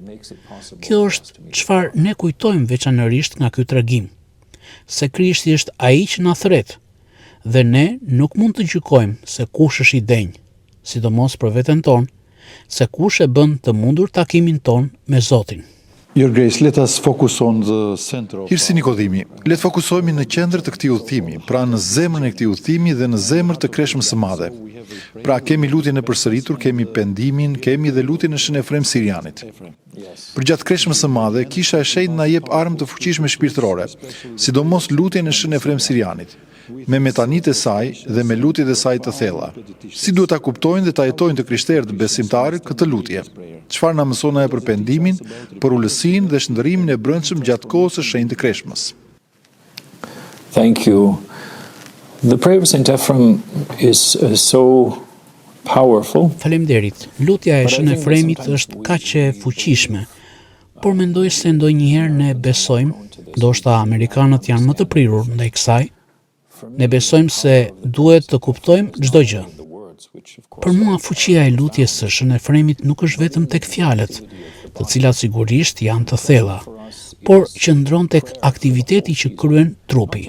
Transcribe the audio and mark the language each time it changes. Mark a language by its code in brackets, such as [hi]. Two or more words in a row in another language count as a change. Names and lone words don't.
[sq] Kjo është çfarë ne kujtojmë veçanërisht nga ky tregim, se Krishti është ai që na thret, dhe ne nuk mund të gjykojmë se kush është i denjë, sidomos për veten tonë, se kush e bën të mundur takimin ton me Zotin. [en] Your Grace, let us focus on the center of... [sq] Irsi Nikodhimi, le të fokusohemi në qendër të këtij udhëtimi, pra në zemrën e këtij udhëtimi dhe në zemër të kreshmës së madhe. Pra kemi lutjen e përsëritur, kemi pendimin, kemi dhe lutjen e Shën Efrem Sirianit. Përgjatë kreshmës së madhe, Kisha e Shenjtë na jep armë të fuqishme shpirtërore, sidomos lutjen e Shën Efrem Sirianit, me metanitë e saj dhe me lutjet e saj të thella. Si duhet ta kuptojnë dhe ta jetojnë të krishterët besimtarë këtë lutje? Çfarë na mëson ajo për pendimin, për ulësinë dhe shndërrimin e brendshëm gjatë kohës së shenjtë të kreshmës? [en] Thank you. The prayer of Saint Ephrem is so powerful. [sq] Faleminderit. Lutja e Shën Efremit është kaq e fuqishme, por mendoj se ndonjëherë ne besojmë Ndoshta amerikanët janë më të prirur ndaj kësaj. Ne besojmë se duhet të kuptojmë çdo gjë. Për mua fuqia e lutjes së Shënefremit nuk është vetëm tek fjalët, të cilat sigurisht janë të thella, por qëndron tek aktiviteti që kryen trupi.